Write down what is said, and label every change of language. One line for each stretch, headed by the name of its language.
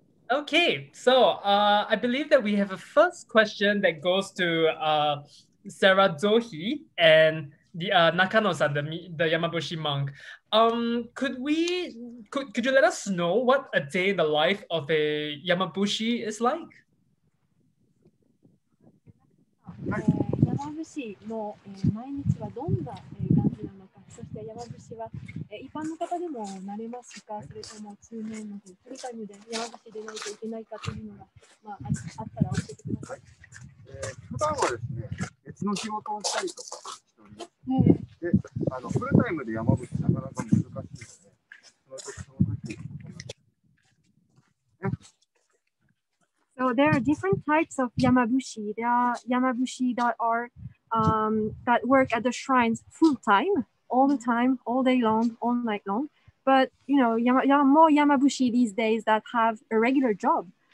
English: Okay, so I believe that we have a first question that goes to Sarah Dohi and the Nakano-san, the Yamabushi monk. Could you let us know what a day in the life of a Yamabushi is like?
Japanese: 山伏の毎日はどんな感じなのか、そして山伏は一般の方でもなれますか、それとも通年のフルタイムで山伏でないといけないかというのが、あったら教えてください。普段はですね、別の仕事をしたりとかしております。で、フルタイムで山伏なかなか難しいので、その時。
English: So there are different types of Yamabushi. There are Yamabushi that are that work at the shrines full time, all the time, all day long, all night long. But more Yamabushi these days that have a regular job.